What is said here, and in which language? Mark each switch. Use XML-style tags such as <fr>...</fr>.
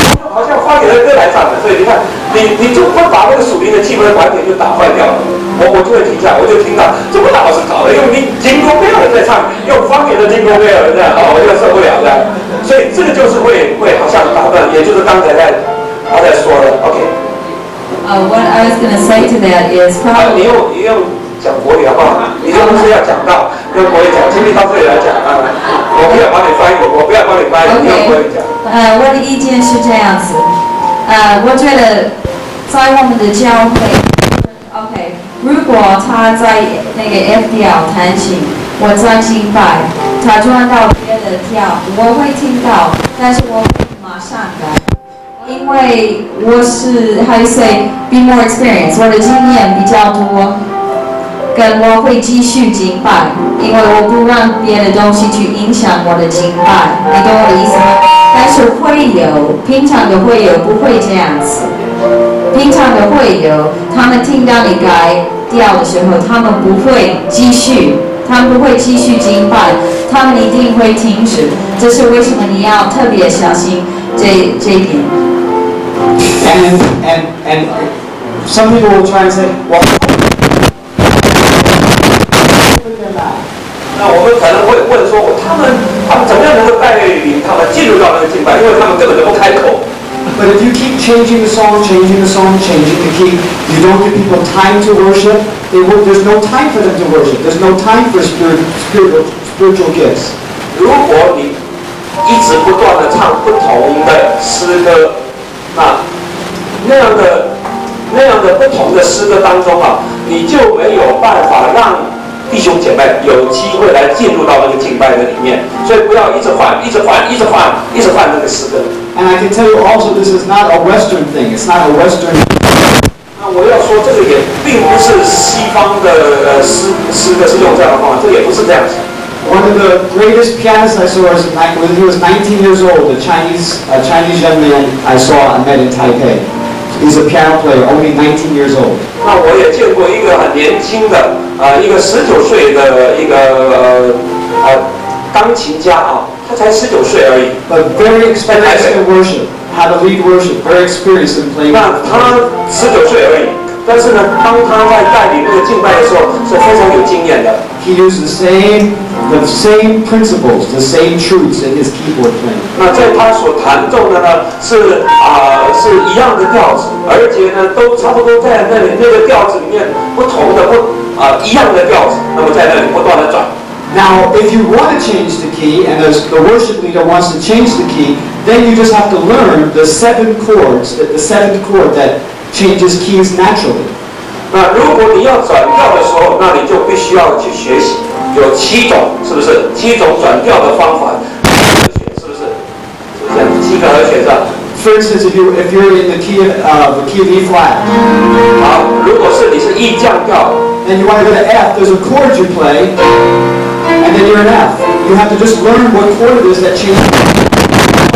<zh>好像花给的歌来唱的，所以你看，你就会把那个属灵的气氛完全就打坏掉了。我就会停下来，我就听到这么老是搞的，用你金钩贝尔在唱，用方言的金钩贝尔这样，哦，我就受不了这样。所以这个就是会好像打断，也就是刚才他在说的 ，OK。</zh> <en>What I was going to say to that is probably.</en> <zh>你用讲国语好不好？你又不是要讲到用国语讲，请你到这里来讲啊！我不要帮你翻译，我不要帮你翻译，用国语讲。我的意见是这样子，我觉得在我们的教会 ，OK， 如果他在那个 F 调弹琴，我在敬拜，他转到别的调，我会听到，但是我会马上改，因为我是</zh> <en>how you say be more experienced，</en> <zh>我的经验比较多。跟我会继续敬拜，因为我不让别的东西去影响我的敬拜，你懂我的意思吗？但是平常的会友不会这样子，平常的会友，他们听到你改调的时候，他们不会继续敬拜，他们一定会停止。这是为什么你要特别小心这一点。</zh> <en>And some people will try and say, well.</en> <zh>那我们可能会问说，他们怎么样能够带领他们进入到那个敬拜？因为他们根本就不开口。</zh> <en>But if you keep changing the song, changing the key, you don't give people time to worship. There's no time for them to worship. There's no time for spiritual gifts.</en> <zh>如果你一直不断的唱不同的诗歌，那样的不同的诗歌当中啊，你就没有办法让弟兄姐妹有机会来进入到那个敬拜的里面，所以不要一直换那个诗歌。</zh> <en>And I can tell you also, this is not a Western thing. It's not a Western.</en> <zh>那我要说，这个也并不是西方的诗歌是用这样的方法，这也不是这样子。</zh> <en>One of the greatest pianists I saw was when he was 19 years old. A Chinese young man I saw I met in Taipei. He's a piano player, only 19 years old.</en> <zh>那我也见过一个很年轻的一个19岁的一个钢琴家啊，他才19岁而已。</zh> <en>But very experienced in worship, how to lead worship, very experienced in playing.</en> <zh>那他19岁而已，但是呢，当他在带领那个敬拜的时候，是非常有经验的。</zh> <en>He used the same principles, the same truths in his keyboard playing.</en> <zh>那在他所弹奏的呢，是一样的调子，而且呢，都差不多在那个调子里面不同的一样的调子，那么在那里不断的转。</zh> <en>Now, if you want to change the key, and the worship leader wants to change the key, then you just have to learn the 7 chords, the 7th chord that changes keys naturally.</en> <zh>那如果你要转调的时候，那你就必须要去学习，有7种，是不是？7种转调的方法，是不是？是不是7个和弦是吧？</zh> <en>For instance, if you're in the key of E flat.</en> <zh>好，如果是你是 E 降调</zh> <en>and you want to go to F, there's a chord you play, and then you're in F. You have to just learn what chord it is that changes.</en>